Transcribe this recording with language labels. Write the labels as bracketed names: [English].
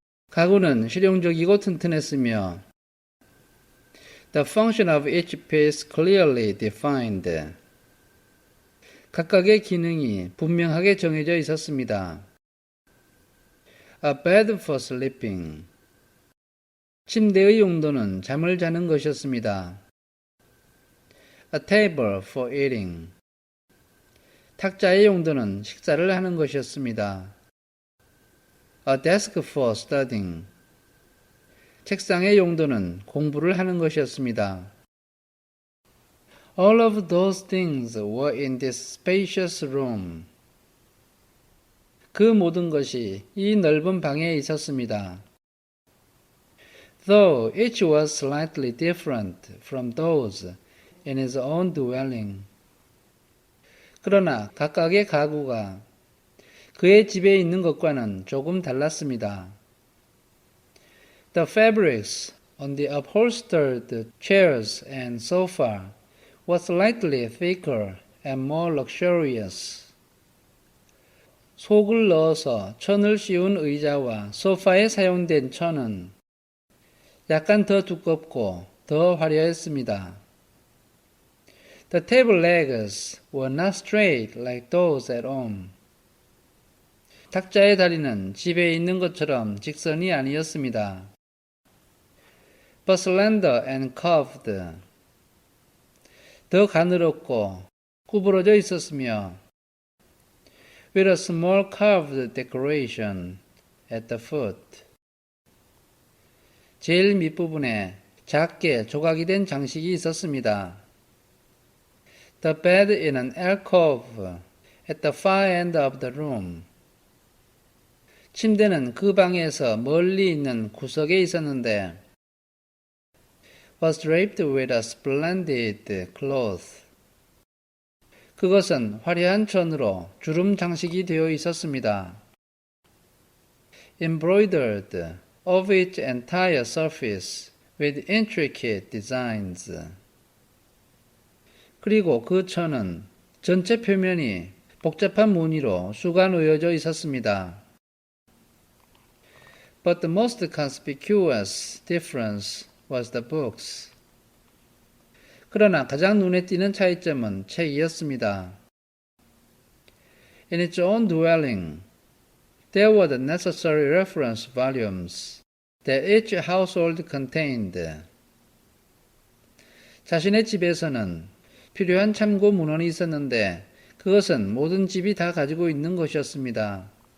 [Korean] 가구는 실용적이고 튼튼했으며 [English] the function of each piece clearly defined. [Korean] 각각의 기능이 분명하게 정해져 있었습니다. [English] A bed for sleeping. [Korean] 침대의 용도는 잠을 자는 것이었습니다. [English] A table for eating. [Korean] 탁자의 용도는 식사를 하는 것이었습니다. [English] A desk for studying. [Korean] 책상의 용도는 공부를 하는 것이었습니다. [English] All of those things were in this spacious room. [Korean] 그 모든 것이 이 넓은 방에 있었습니다. [English] Though each was slightly different from those in his own dwelling. [Korean] 그러나 각각의 가구가 그의 집에 있는 것과는 조금 달랐습니다. [English] The fabrics on the upholstered chairs and sofa were slightly thicker and more luxurious. [Korean] 속을 넣어서 천을 씌운 의자와 소파에 사용된 천은 약간 더 두껍고 더 화려했습니다. [English] The table legs were not straight like those at home. [Korean] 탁자의 다리는 집에 있는 것처럼 직선이 아니었습니다. [English] But slender and curved. [Korean] 더 가늘었고 구부러져 있었으며 [English] with a small curved decoration at the foot. [Korean] 제일 밑부분에 작게 조각이 된 장식이 있었습니다. [English] The bed in an alcove at the far end of the room. [Korean] 침대는 그 방에서 멀리 있는 구석에 있었는데 [English] was draped with a splendid cloth. [Korean] 그것은 화려한 천으로 주름 장식이 되어 있었습니다. [English] Embroidered over its entire surface with intricate designs. [Korean] 그리고 그 천은 전체 표면이 복잡한 무늬로 수가 놓여져 있었습니다. [English] But the most conspicuous difference was the books. [Korean] 그러나 가장 눈에 띄는 차이점은 책이었습니다. [English] In its own dwelling, there were the necessary reference volumes that each household contained. [Korean] 자신의 집에서는 필요한 참고 문헌이 있었는데 그것은 모든 집이 다 가지고 있는 것이었습니다.